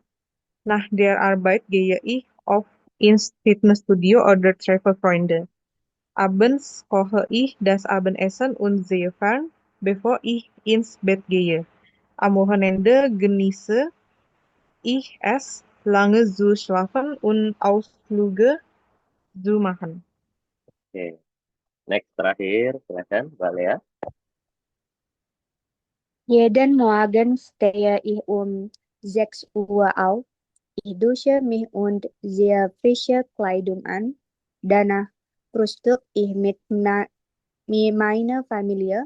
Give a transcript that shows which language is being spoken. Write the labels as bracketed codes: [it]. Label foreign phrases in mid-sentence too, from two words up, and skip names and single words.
[de] Nach der Arbeit gehe ich oft ins Fitnessstudio oder treffe Freunde. Abends koche ich das Abendessen und sehe fern, bevor ich ins Bett gehe. Am Wochenende genieße ich es, lange zu schlafen und Ausflüge zu machen. [id] Oke, next terakhir, silakan Mbak Lea. [de] Jeden Morgen stehe ich um 6 Uhr auf. Ich dusche mich und ziehe frische Kleidung an. Danach frühstücke ich mit meiner Familie.